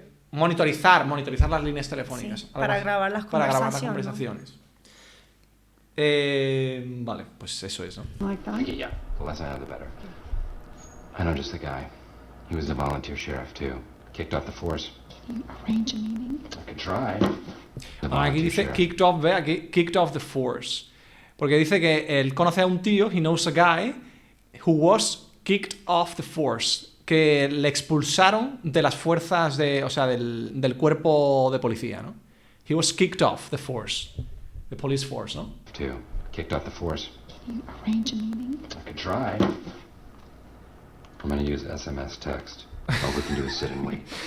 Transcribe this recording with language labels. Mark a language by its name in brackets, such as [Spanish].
[Spanish] Monitorizar las líneas telefónicas. Sí, para grabar las conversaciones. Vale, pues eso es, ¿no? [English] that. Okay, yeah. The less I know, the better. I know just the guy. He was the volunteer sheriff, too. Kicked off the force. Can you arrange a meeting? I could try. The [Spanish] Aquí [English] volunteer [Spanish] dice [English] sheriff. kicked off the force. [Spanish] Porque dice que él conoce a un tío, [English] he knows a guy, who was kicked off the force. [Spanish] Que le expulsaron de las fuerzas del cuerpo de policía, ¿no? [English] He was kicked off the force. The police force, [Spanish] ¿no? [English] Two. Kicked off the force. Can you arrange a meeting? I could try. I'm gonna use SMS text. All we can do is sit and wait.